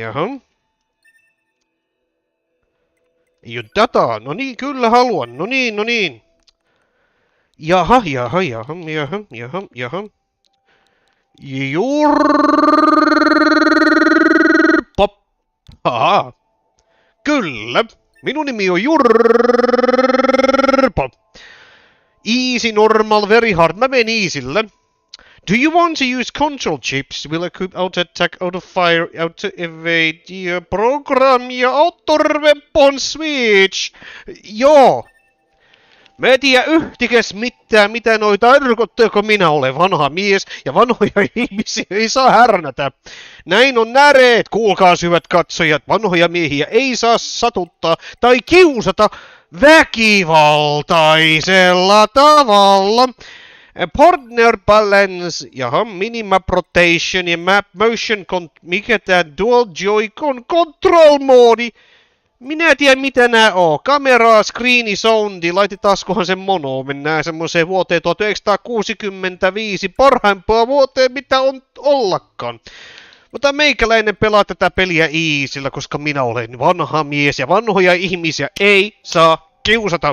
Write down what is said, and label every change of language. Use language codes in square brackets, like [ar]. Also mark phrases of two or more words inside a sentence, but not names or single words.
[fi] Ei oo dataa, no niin, kyllä haluan, no niin. Jaha. Aha. Kyllä. Minun nimi on Jurpo. [en] Easy, normal, very hard. [fi] Mä menen easylle. [en] Do you want to use control chips? Will equip auto attack, auto fire, auto evade, program ja auto weapon switch? [fi] Joo. Mä en tiedä yhtikäs mitään, mitä noi tarkoittaa, kun minä olen vanha mies ja vanhoja ihmisiä ei saa härnätä. Näin on näreet, kuulkaa hyvät katsojat, vanhoja miehiä ei saa satuttaa tai kiusata väkivaltaisella tavalla. [en] Partner balance, jaha, minimap rotation ja map motion, [fi] mikä tää [en] dual joy-con control [fi] moodi. Minä en tiedä mitä nää oo. Kameraa, screeni, soundi, laitetaankohan sen mono. Mennään semmoiseen vuoteen 1965, parhaimpaa vuoteen mitä on ollakaan. Mutta meikäläinen pelaa tätä peliä easyllä, koska minä olen vanha mies ja vanhoja ihmisiä ei saa kiusata.